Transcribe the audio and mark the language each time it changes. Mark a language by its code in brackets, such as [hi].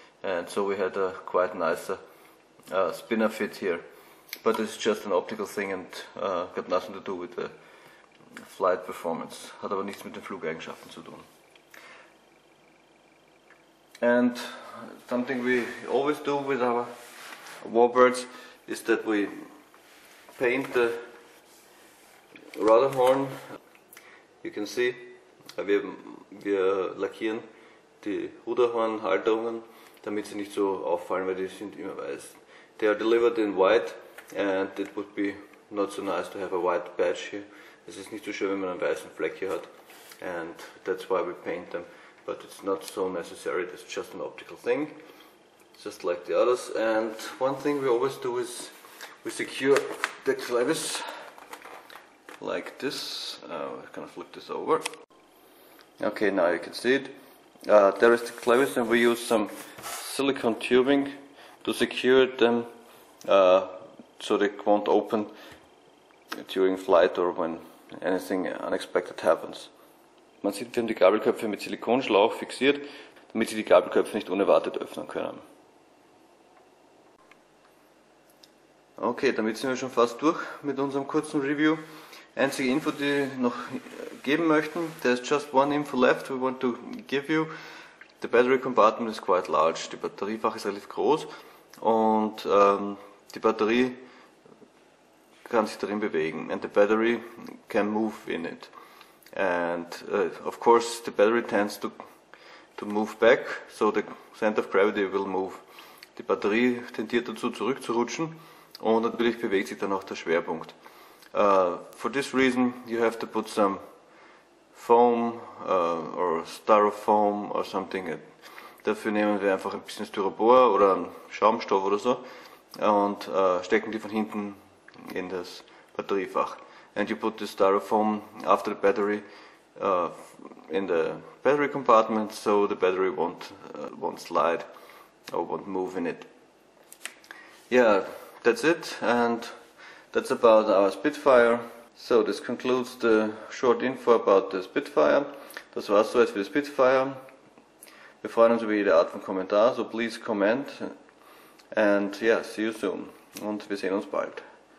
[en] And so we had a quite nicer spinner fit here. But it's just an optical thing and got nothing to do with the flight performance. [de] Hat aber nichts mit den Flugeigenschaften zu tun. [en] And something we always do with our warbirds is that we paint the rudder horn. You can see, [de] wir lackieren die Ruderhornhalterungen, damit sie nicht so auffallen, weil die sind immer weiß. [en] They are delivered in white and it would be not so nice to have a white patch here. [de] Es ist nicht so schön, wenn man einen weißen Fleck hier hat, [en] and that's why we paint them. But it's not so necessary, it's just an optical thing, just like the others. And one thing we always do is we secure the clevis like this. I'm gonna flip this over. Okay, now you can see it. There is the clevis, and we use some silicone tubing to secure them so they won't open during flight or when anything unexpected happens. [de] Man sieht, wir haben die Gabelköpfe mit Silikonschlauch fixiert, damit sie die Gabelköpfe nicht unerwartet öffnen können. Okay, damit sind wir schon fast durch mit unserem kurzen Review. Einzige Info, die wir noch geben möchten, [en] there's just one info left we want to give you. The battery compartment is quite large. [de] Die Batteriefach ist relativ groß und die Batterie kann sich darin bewegen, [en] and the battery can move in it. And of course the battery tends to move back, so the center of gravity will move. [de] Die Batterie tendiert dazu zurückzurutschen und natürlich bewegt sich dann auch der Schwerpunkt. [en] For this reason you have to put some foam or styrofoam or something. [de] Dafür nehmen wir einfach ein bisschen Styropor oder einen Schaumstoff oder so und stecken die von hinten in das Batteriefach. [en] And you put the styrofoam after the battery in the battery compartment, so the battery won't slide or won't move in it. Yeah, that's it, and that's about our Spitfire. So this concludes the short info about the Spitfire. [de] Das war's so jetzt für die Spitfire. Wir freuen uns über jede Art von Kommentar, [en] so please comment, and yeah, see you soon [de] und wir sehen uns bald.